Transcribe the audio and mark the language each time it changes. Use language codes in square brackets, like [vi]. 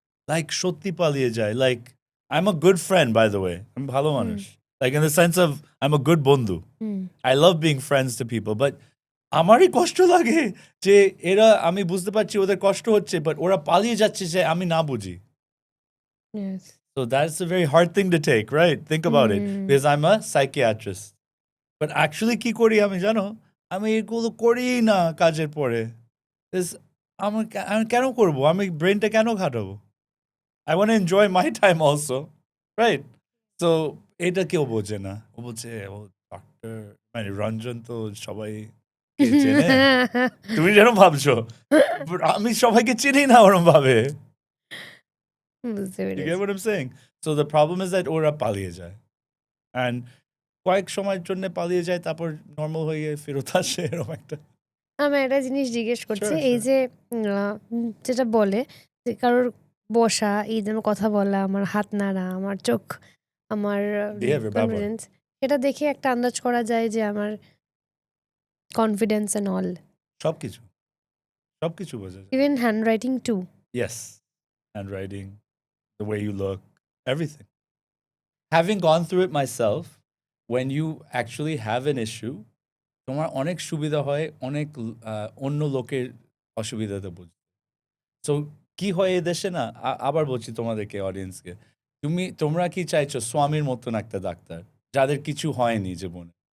[bn] Like সত্যি পালিয়ে যায়। [en] like I am a good friend by the way, [bn] আমি ভালো মানুষ, [en] like in the sense of I am a good বন্ধু, I love being friends to people, but [bn] আমারই কষ্ট লাগে যে এরা, আমি বুঝতে পারছি ওদের কষ্ট হচ্ছে, বাট ওরা পালিয়ে যাচ্ছে যে আমি না বুঝি। [en] Yes. So that's a very hard thing to take, right? Think about it. Because I'm a psychiatrist. But actually [bn] কি করি আমি জানো? আমি এগুলো করি না কাজের পরে। Because আমি কেন করবো? আমি ব্রেনটা কেন খাটাবো? [en] I want to enjoy my time also, right? [bn] So এটা কেউ বোঝে না। ও বলছে ও ডক্টর, মানে রঞ্জন তো সবাই কে চেনে। তুমি যেন ভাবছো, But আমি সবাইকে চিনি না ওরম ভাবে। বুঝতে [en] You [bn] পেরেছি। [en] get what I'm saying? So the problem is that [bn] ওরা পালিয়ে যায়। And কয়েক সময়ের জন্য পালিয়ে যায়, তারপর নরমাল হয়ে ফেরত আসে, এরকম একটা। আমি একটা জিনিস জিজ্ঞেস করছি, [en] Sure, [bn] এই [en] sure. [bn] যে যেটা বলে যে কারোর বসা, এই যে আমার কথা বলা, আমার হাত নাড়া, আমার চোখ, আমার Behavior, ব্যবহার। কনফিডেন্স, এটা দেখে একটা আন্দাজ করা যায় যে আমার কনফিডেন্স অ্যান্ড অল, সবকিছু সবকিছু বোঝা যায়। [en] Even handwriting too. Yes, handwriting, the way you look, everything. Having gone through it myself, when you actually have an issue, [bn] তোমার অনেক সুবিধা হয় অনেক অন্য লোকের অসুবিধাতে বুঝতে। সো কি হয় এই দেশে না, আবার বলছি তোমাদেরকে, অডিয়েন্সকে, তোমরা কি চাইছো স্বামীর মতন একটা ডাক্তার যাদের কিছু হয়নি জীবনে?